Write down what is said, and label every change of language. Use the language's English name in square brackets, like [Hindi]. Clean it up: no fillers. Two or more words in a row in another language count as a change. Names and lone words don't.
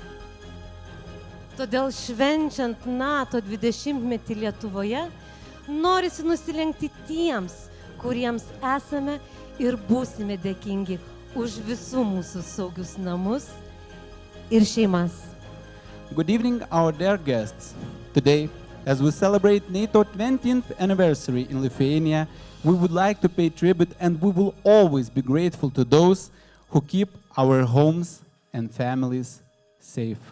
[Lithuanian] Todėl švenčiant NATO 20-metį Lietuvoje, norisi nusilenkti tiems, kuriems esame ir būsime dėkingi už visų mūsų saugius namus ir šeimas. [English] Good evening, our dear guests. Today, as we celebrate NATO 20th anniversary in Lithuania, we would like to pay tribute and we will always be grateful to those who keep our homes and families safe.